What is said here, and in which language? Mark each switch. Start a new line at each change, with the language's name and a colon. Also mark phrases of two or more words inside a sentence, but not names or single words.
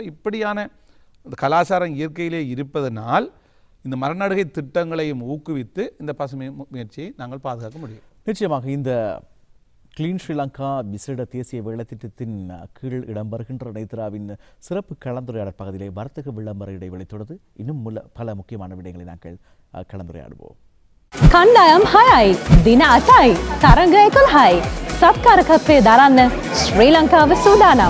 Tamil: இப்படியான கலாச்சாரம் இயற்கையிலே இருப்பதனால் இந்த மரநடுகை திட்டங்களையும் ஊக்குவித்து இந்த பசுமை முயற்சியை நாங்கள் பாதுகாக்க முடியும். நிச்சயமாக இந்த கிளீன் ஸ்ரீலங்கா விசேட தேசிய வேலைத்திட்டத்தின் கீழ் இடம்பெறுகின்ற நேத்ராவின் சிறப்பு கலந்துரையாடல் பகுதியிலே வர்த்தக விளம்பர இடைவெளி தொடர்ந்து இன்னும் பல முக்கியமான விடயங்களை நாங்கள் கலந்துரையாடுவோம்.
Sinhala: කණ්ඩායම් 6යි දින 8යි තරඟ 11යි සත්කාරකත්වය දරන්න ශ්‍රී ලංකාව සූදානම්.